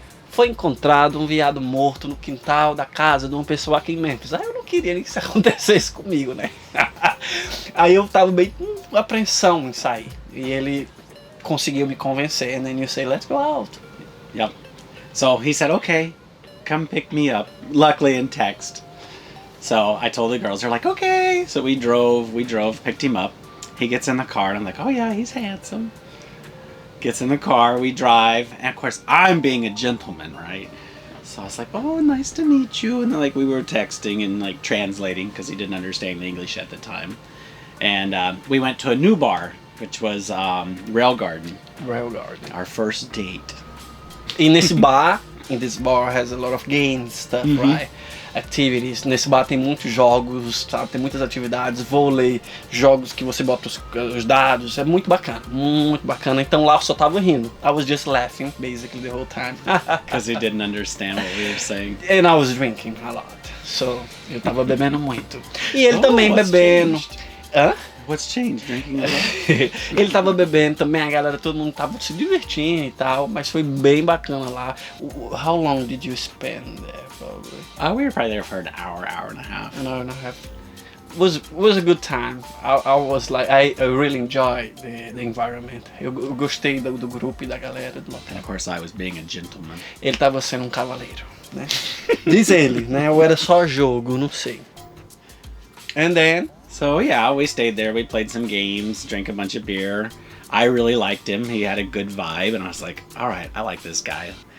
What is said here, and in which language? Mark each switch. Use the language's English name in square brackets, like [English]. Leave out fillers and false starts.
[Portuguese] foi encontrado um veado morto no quintal da casa de uma pessoa aqui em Memphis. Aí eu não queria que isso acontecesse comigo, né? Aí eu tava bem com apreensão em sair. E ele conseguiu me convencer. [English] And then you say, let's go out. Yep. So he said, okay, come pick me up. Luckily in text. So I told the girls, they're like, okay. So we drove, picked him up. He gets in the car and I'm like, oh yeah, he's handsome. Gets in the car, we drive, and of course I'm being a gentleman, right? So I was like, oh, nice to meet you. And then, like, we were texting and like translating because he didn't understand English at the time. And we went to a new bar, which was Rail Garden. Rail Garden. Our first date. In this bar has a lot of games stuff, right? Activities. [Portuguese] Nesse bar tem muitos jogos, sabe? Tem muitas atividades, vôlei, jogos que você bota os dados. É muito bacana, muito bacana. Então lá eu só tava rindo. [English] I was just laughing basically the whole time. Because he didn't understand what we were saying. And I was drinking a lot. [Portuguese] So eu tava bebendo muito. E ele também bebendo. [English] Changed? Hã? What's changed? Drinking a lot? [Portuguese] Ele tava bebendo também, a galera, todo mundo tava se divertindo e tal, mas foi bem bacana lá. [English] How long did you spend there, probably? We were probably there for an hour and a half. An hour and a half. Was a good time. I was like, I really enjoyed the environment. [Portuguese] Eu gostei do grupo e da galera do local. [English] And of course I was being a gentleman. [Portuguese] Ele tava sendo um cavaleiro, né? Diz ele, né? Ou era só jogo, não sei. [English] And then... So yeah, we stayed there, we played some games, drank a bunch of beer. I really liked him, he had a good vibe, and I was like, alright, I like this guy.